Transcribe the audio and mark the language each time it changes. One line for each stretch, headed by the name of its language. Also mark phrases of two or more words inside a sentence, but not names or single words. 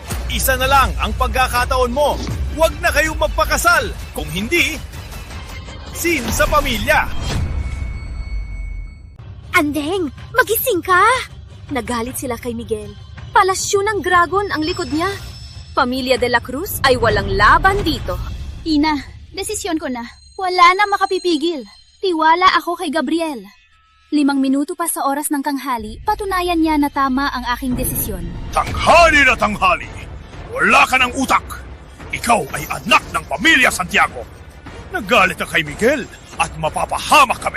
Filipino: Isa na lang ang pagkakataon mo. Huwag na kayong magpakasal. Kung hindi, sin sa pamilya. Andeng, magising ka! Nagalit sila kay Miguel. Palasyo ng dragon ang likod niya. Pamilya de la Cruz ay walang laban dito. Ina, desisyon ko na. Wala na makapipigil. Tiwala ako kay Gabriel. 5 minuto pa sa oras ng tanghali, patunayan niya na tama ang aking desisyon. Tanghali na tanghali! Wala ka ng utak! Ikaw ay anak ng pamilya Santiago. Nagalit na kay Miguel at mapapahamak kami.